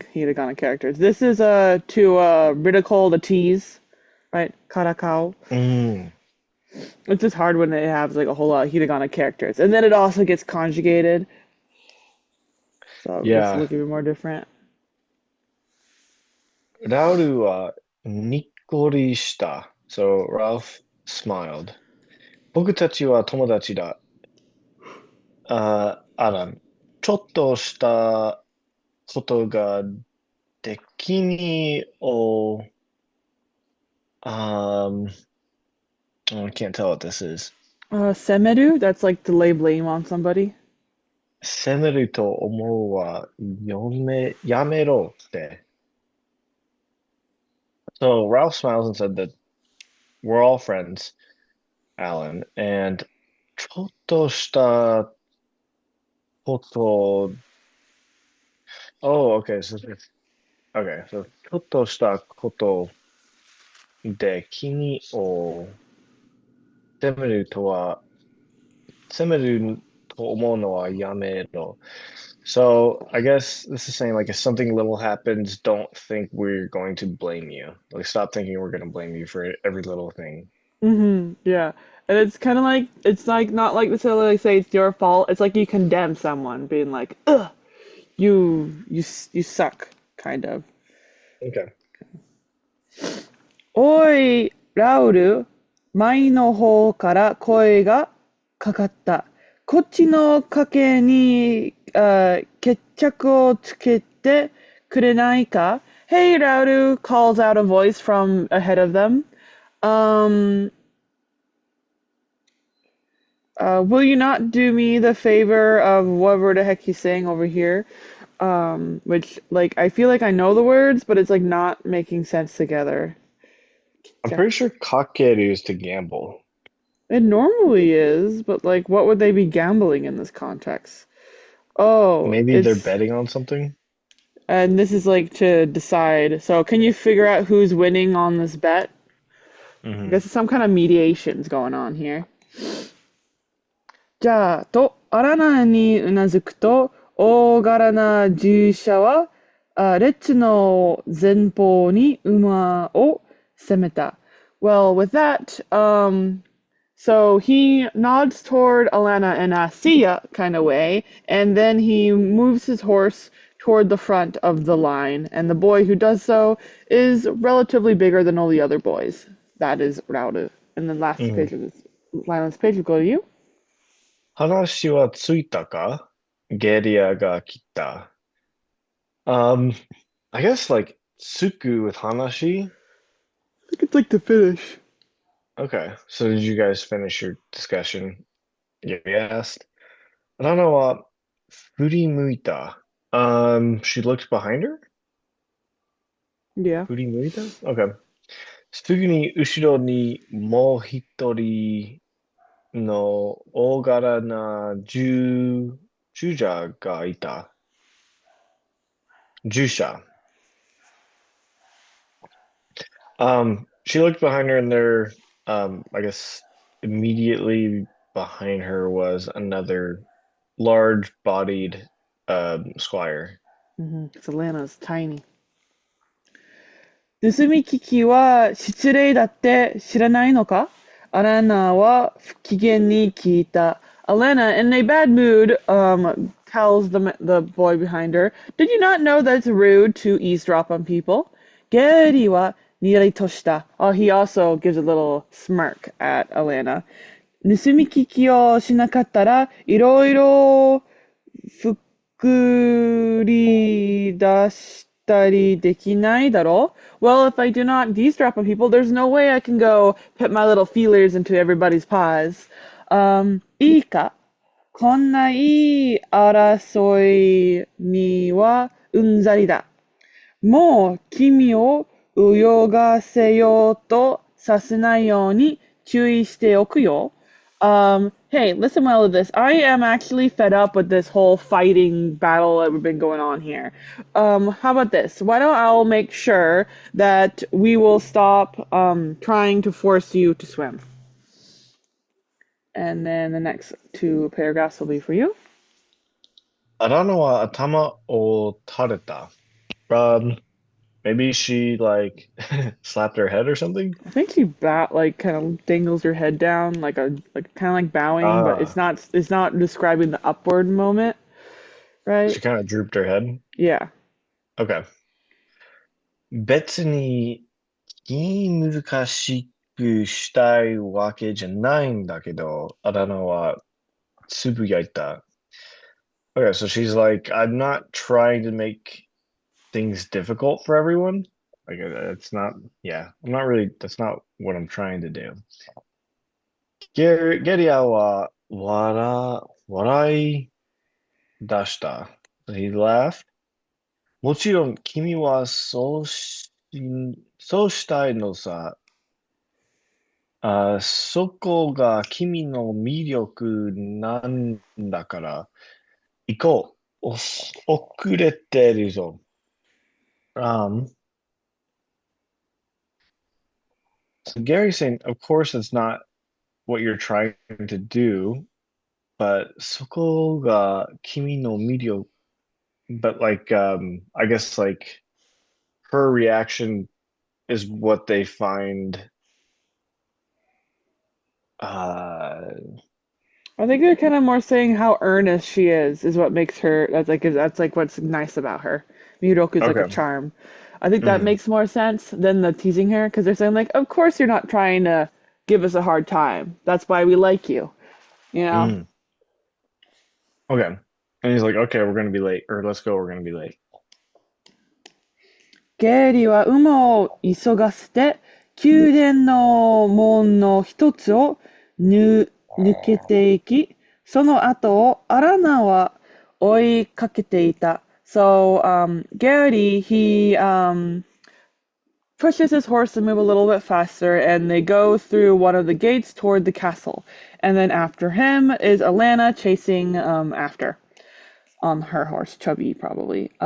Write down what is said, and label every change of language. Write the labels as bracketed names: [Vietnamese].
[English] many hiragana characters. This is to ridicule the tease, right? Karakao. [Japanese] うん。 [English] It's just hard when it has like a whole lot of hiragana characters, and then it also gets conjugated, so it makes it Yeah. look even more different. [Japanese] ラウルはにっこりした。 [English] So Ralph smiled. [Japanese] 僕たちは友達だ。アラン。ちょっとしたことができにを、 [English] um, I can't tell what this is. Semeru, that's like to lay blame on somebody. [Japanese] 責めると思うはやめろって。 [English] So Ralph smiles and said that we're all friends, Alan, and [Japanese] ちょっとしたこと、 [English] oh, okay, so [Japanese] ちょっとしたことで君を責めるとは、責めると思うのはやめろ。 [English] So I guess this is saying like if something little happens, don't think we're going to blame you. Like stop thinking we're going to blame you for every little thing. Yeah, and it's kind of like it's like not like necessarily like say it's your fault. It's like you condemn someone, being like, "Ugh, you suck," kind of. Okay. [Japanese] おい、ラウル、前の方から声がかかった。こっちの賭けに決着をつけて kurenai ka? [English] Hey, Rauru, calls out a voice from ahead of them. Um, will you not do me the favor of whatever the heck he's saying over here? Which, like, I feel like I know the words, but it's like not making sense together. I'm pretty sure kakeru is to gamble. It normally is, but like, what would they be gambling in this context? Oh, Maybe they're it's, betting on something. and this is like to decide. So, can you figure out who's winning on this bet? I Hmm. guess some kind of mediation's going on here. [Japanese] じゃあ、と、アラナにうなずくと、大柄な従者は、列の前方に馬を攻めた。 [English] Well, with that, so he nods toward Alanna in a see ya kind of way, and then he moves his horse toward the front of the line, and the boy who does so is relatively bigger than all the other boys. That is Raudu. And then last Hmm. page of this, last page will go to you. [Japanese] 話はついたかゲリアが来た。 [English] Um, I guess like Suku with Hanashi. I think it's like the finish. Okay, so did you guys finish your discussion? Yeah, you asked. I don't know what Furimuita. She looked behind her? Yeah. Furimuita? Okay. [Japanese] すぐに後ろにもう一人の大柄な従者がいた。従者。 [English] She looked behind her, and there, I guess immediately behind her was another large-bodied squire. Because Atlanta's tiny. [Japanese] 盗み聞きは失礼だって知らないのかアランナは不機嫌に聞いた。 [English] Alanna, in a bad mood, tells the boy behind her, Did you not know that it's rude to eavesdrop on people? [Japanese] ゲリはにやりとした。 [English] Oh, he also gives a little smirk at Alanna. [Japanese] 盗み聞きをしなかったらいろいろ作り出したりできないだろう [English] Well, if I do not eavesdrop on people, there's no way I can go put my little feelers into everybody's paws. [Japanese] いいかこんないい争いにはうんざりだ。もう君を泳がせようとさせないように注意しておくよ。 [English] Hey, listen well to this. I am actually fed up with this whole fighting battle that we've been going on here. How about this? Why don't I make sure that we will stop trying to force you to swim? And then the next two paragraphs will be for you. [Japanese] あだ名は頭を垂れた。 [English] Maybe she like slapped her head or something. I think she like kind of dangles her head down like kind of like bowing, but Ah, it's not describing the upward moment, she right? kind of drooped her head. Yeah. Okay. [Japanese] 別に気難しくしたいわけじゃないんだけど、あだ名はつぶやいた。 [English] Okay, so she's like, I'm not trying to make things difficult for everyone. Like, it's not, yeah, I'm not really, that's not what I'm trying to do. [Japanese] ゲリアは笑い出した。 [English] He laughed. [Japanese] もちろん君はそうしたいのさ。そこが君の魅力なんだから、行こう。遅れてるぞ。 [English] Um, so Gary's saying, of course, it's not what you're trying to do, but [Japanese] そこが君の魅力 [English] but like I guess like her reaction is what they find uh I think they're kind of more saying how earnest she is what makes her that's like what's nice about her. Miroku is like a okay. charm. I think that Hmm. makes more sense than the teasing her because they're saying like, of course you're not trying to give us a hard time. That's why we like you. You know? Hmm. Okay. And he's like, okay, we're gonna be late, or let's go, we're gonna be late. [Japanese] ゲイリーは馬を急がせて、宮殿の門の一つを抜けていき、その後をアラナは追いかけていた。 [English] So, Gary, he pushes his horse to move a little bit faster, and they go through one of the gates toward the castle. And then after him is Alanna chasing after on her horse, Chubby probably.